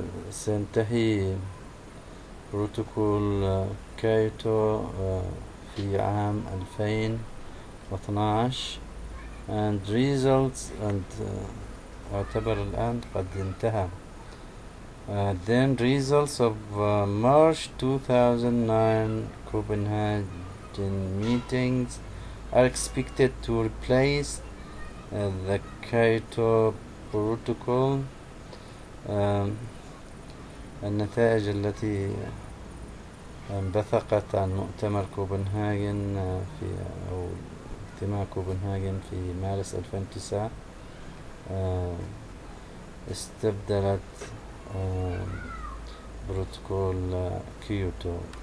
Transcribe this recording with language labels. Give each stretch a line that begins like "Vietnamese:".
Arabic: سينتهي بروتوكول كايوتو في عام 2012
English: and results
Arabic: اعتبر الآن قد انتهى.
English: Then results of March 2009 Copenhagen meetings are expected to replace the Kyoto Protocol.
Arabic: النتائج التي انبثقت عن مؤتمر كوبنهاجن في أو اجتماع كوبنهاجن في مارس 2009 استبدلت بروتوكول كيوتو.